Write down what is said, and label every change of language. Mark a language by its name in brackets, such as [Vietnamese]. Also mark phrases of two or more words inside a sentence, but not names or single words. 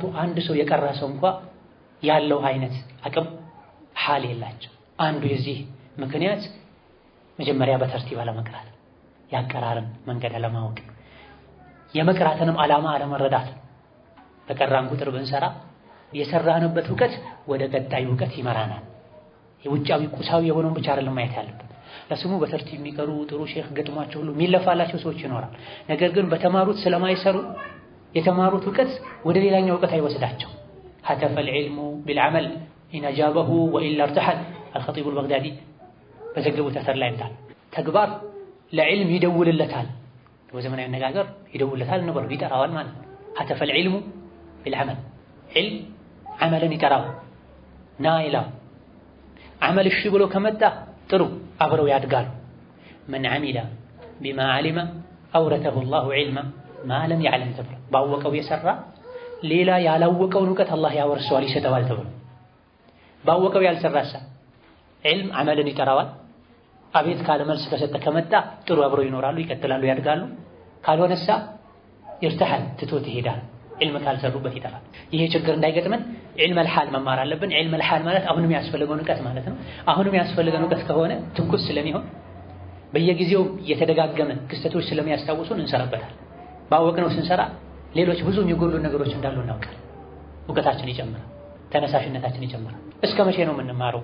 [Amharic] አንድ ሰው የቀራ ሰው እንኳን ያለው አይነት አቅም ሐል የላቸው። አንዱ የዚህ ምክንያት መጀመሪያ በተርቲብ አለመቅራት፣ ያቀራርን መንገድ አለማወቅ፣ የመቅራትንም ዓላማ አለመረዳት። በቀራን ቁጥር ብንሰራ የሰራንበት እውቀት ወደ ቀጣዩ እውቀት ይመራናል። የውጫዊ ቁሳዊ የሆነውን ብቻ አይደለም ማየት ያለብን። ለስሙ በተርቲብ የሚቀሩ ጥሩ ሼክ ገጥሟቸው ሁሉ የሚለፋላቸው ሰዎች ይኖራል። ነገር ግን በተማሩት ስለማይሰሩ የተማሩት እውቀት ወደ ሌላኛው እውቀት አይወስዳቸው። [Arabic] هتف العلم بالعمل إن أجابه وإلا ارتحل الخطيب البغدادي [Amharic] በዘገቡት አተር ላይ እንዳለ ተግባር ለዕልም ይደውልለታል። በዘመናዊ አነጋገር ይደውልለታል ነበር ይጠራዋል ማለት ነው። [Arabic] هتف العلم بالعمل علم [Amharic] عمልን ይጠራዋል ና ይላል። عمل እሺ ብሎ ከመጣ ጥሩ አብረው ያድጋሉ። [Arabic] من عمل بما علم أورثه الله علما ما لم يعلم [Amharic] ተብሎ ባወቀው የሰራ ሌላ ያላወቀውን እውቀት አላህ ያወርሰዋል ይሰጠዋል ተብሎ ባወቀው ያልሰራሳ علم عمልን ይጠራዋል። አቤት ካለ መልስ ከሰጠ ከመጣ ጥሩ አብረው ይኖራሉ፣ ይቀጥላሉ፣ ያድጋሉ። ካልሆነሳ ይርተሐል ትቶት ይሄዳል። علم ካልሰሩበት ይጠፋል። ይሄ ችግር እንዳይገጥመን [Arabic] علم الحال [Amharic] መማር አለብን። [Arabic] علم الحال [Amharic] ማለት አሁንም ያስፈልገውን እውቀት ማለት ነው። አሁንም ያስፈልገን እውቀት ከሆነ ትኩስ ስለሚሆን በየጊዜው የተደጋገመ ክስተቶች ስለሚያስታውሱን እንሰራበታል። ባወቅነው ስንሰራ ሌሎች ብዙ የሚጎሉ ነገሮች እንዳሉ እናውቃለን። እውቀታችን ይጨምራል፣ ተነሳሽነታችን ይጨምራል። እስከ መቼ ነው የምንማረው?